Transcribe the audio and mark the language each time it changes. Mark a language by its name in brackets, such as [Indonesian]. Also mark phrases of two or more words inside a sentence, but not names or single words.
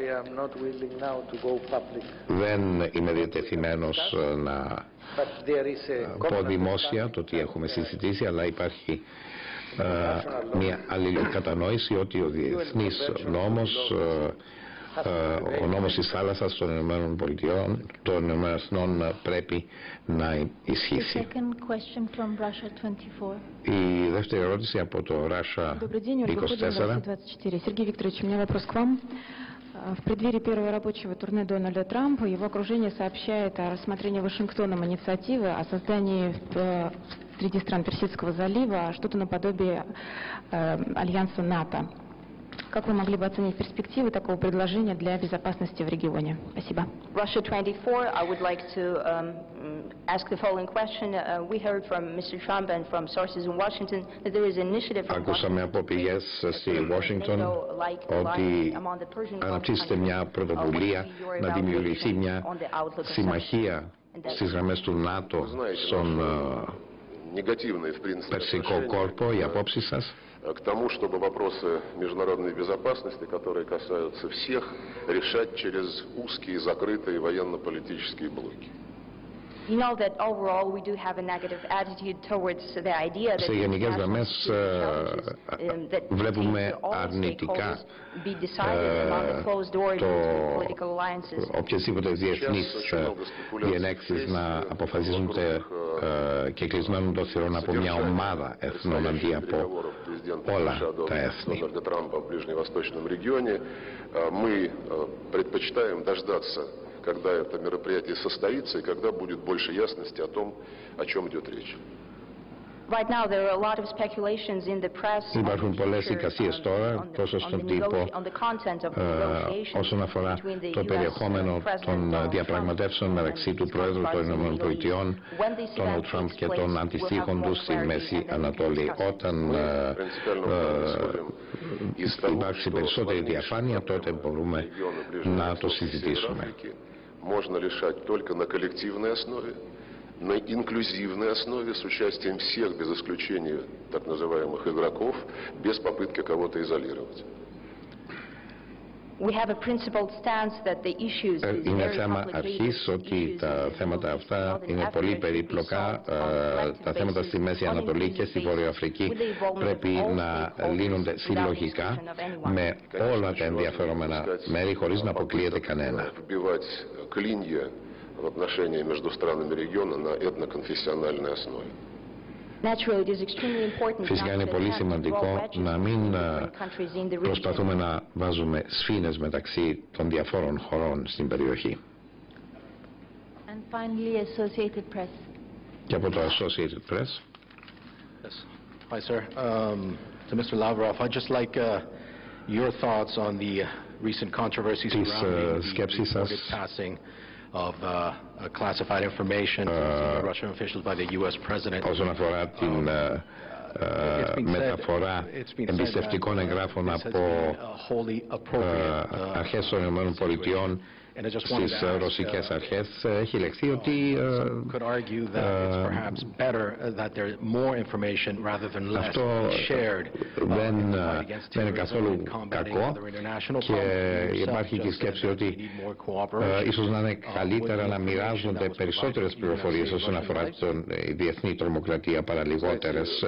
[Greek] Δεν είμαι διατεθειμένος να πω δημόσια το τι έχουμε συζητήσει, αλλά υπάρχει μια αλληλοκατανόηση ότι ο διεθνής νόμος, ο νόμος της θάλασσας των Ηνωμένων Πολιτειών, των Ηνωμένων Εθνών πρέπει να ισχύσει. Η δεύτερη ερώτηση από το Russia 24. [Russian] Сергей Викторович, у меня вопрос к вам. В преддверии первого рабочего турне Дональда Трампа его окружение сообщает о рассмотрении Вашингтоном инициативы о создании среди стран Персидского залива что-то наподобие альянса НАТО. Как вы могли бы оценить перспективы такого предложения для безопасности в регионе? Спасибо. [English] Russia 24, I would like to ask the following question. We heard from Mr. Trump and from sources in Washington that there is an initiative from [Greek] Ακούσαμε από πηγές στη Washington ότι αναπτύσσεται μια πρωτοβουλία να δημιουργηθεί μια συμμαχία στις γραμμές του ΝΑΤΟ στον Περσικό κόρπο. Οι απόψεις σας? [Russian] к тому, чтобы вопросы международной безопасности, которые касаются всех, решать через узкие, закрытые военно-политические блоки. [Greek] Σε γενικές γραμμές βλέπουμε αρνητικά οποιασδήποτε διεθνείς διενέξεις να αποφασίζονται και κλεισμένων των θυρών από μια ομάδα εθνών αντί από όλα τα έθνη. [Russian] Мы предпочитаем дождаться, когда это мероприятие состоится и когда будет больше ясности о том, о чем идет речь. [Greek] Υπάρχουν πολλές εικασίες τώρα, τόσο στον τύπο, όσον αφορά το περιεχόμενο των διαπραγματεύσεων μεταξύ του Πρόεδρου των ΗΠΑ, Ντόναλντ Τραμπ, και των αντιστοίχων του στη Μέση Ανατολή. Όταν υπάρξει περισσότερη διαφάνεια, τότε μπορούμε να το συζητήσουμε. [Russian] Можно решать только на коллективной основе, на инклюзивной основе, с участием всех, без исключения так называемых игроков, без попытки кого-то изолировать. [Greek] Είναι θέμα αρχής ότι τα θέματα αυτά είναι πολύ περίπλοκα. Τα θέματα στη Μέση Ανατολή και στη Βόρεια Αφρική πρέπει να λύνονται συλλογικά με όλα τα ενδιαφερόμενα μέρη, χωρίς να αποκλείεται κανένα. [Russian] В отношении между странами региона на этноконфессиональной основе. [Greek] Φυσικά είναι πολύ σημαντικό να μην προσπαθούμε να βάζουμε σφήνες μεταξύ των διαφόρων χωρών στην περιοχή. Και από το Associated Press. [English] Yes. Hi, sir. To Mr. Lavrov, I'd just like your thoughts on the recent controversies surrounding the reported passing of classified information to Russian officials by the U.S. President. [Greek] Όσον αφορά την μεταφορά εμπιστευτικών εγγράφων από αρχές των ΗΠΑ στις ρωσικές αρχές, έχει λεχθεί ότι αυτό δεν είναι καθόλου κακό και υπάρχει και η σκέψη ότι ίσως να είναι καλύτερα να μοιράζονται περισσότερες πληροφορίες όσον αφορά την διεθνή τρομοκρατία παρά λιγότερες.